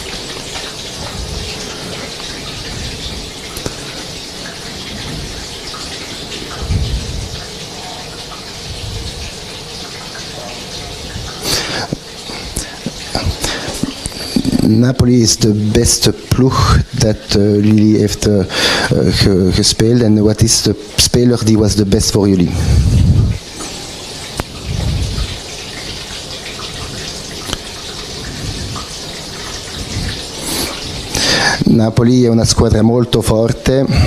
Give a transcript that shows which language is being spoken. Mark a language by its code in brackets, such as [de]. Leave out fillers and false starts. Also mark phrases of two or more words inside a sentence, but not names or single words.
[nl] Napoli is [en] the best [nl] ploeg dat jullie heeft gespeeld en wat is de speler die was [en] the best [nl] voor jullie? [it] Napoli è una squadra molto forte.